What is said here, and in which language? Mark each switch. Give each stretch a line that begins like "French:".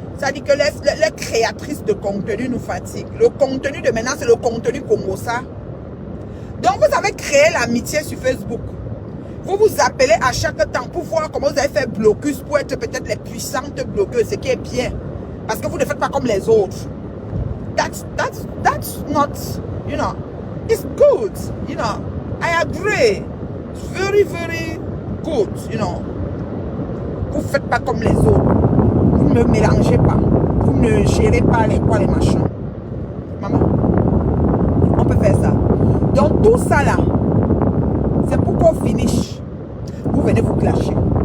French: Ça dit que les créatrices de contenu nous fatiguent. Le contenu de maintenant, c'est le contenu Congo ça. Donc, vous avez créé l'amitié sur Facebook. Vous vous appelez à chaque temps pour voir comment vous avez fait blocus pour être peut-être les puissantes blogueuses, ce qui est bien. Parce que vous ne faites pas comme les autres.
English: That's not, you know, it's good, you know. I agree. It's very, very good, you know.
French: Vous ne faites pas comme les autres. Vous ne mélangez pas. Vous ne gérez pas les machins. Maman, on peut faire ça. Donc tout ça là, c'est pour qu'on finish. Vous venez vous clasher.